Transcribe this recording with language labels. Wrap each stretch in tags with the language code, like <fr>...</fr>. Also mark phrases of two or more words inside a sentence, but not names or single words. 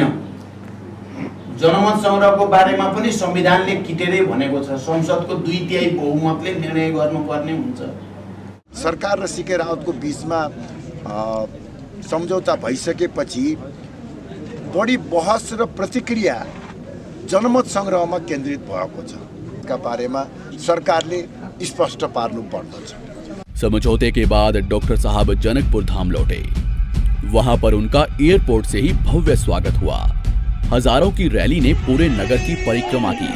<ne>जनमत संग्रहको बारेमा पनि संविधानले किटेरै भनेको छ, संसदको 2/3 बहुमतले निर्णय गर्नुपर्ने हुन्छ। सरकार र सीके राउतको बीचमा सम्झौता भइसकेपछि बढी बहस र प्रतिक्रिया जनमत सङ्ग्रहमा केन्द्रित भएको छ का बारेमा सरकारले स्पष्ट पार्नु पर्दछ।</ne> <hi>समझौते के बाद डॉक्टर साहब जनकपुर धाम लौटे। वहां पर उनका एयरपोर्ट से ही भव्य स्वागत हुआ। हजारों की रैली ने पूरे नगर की परिक्रमा की।</hi>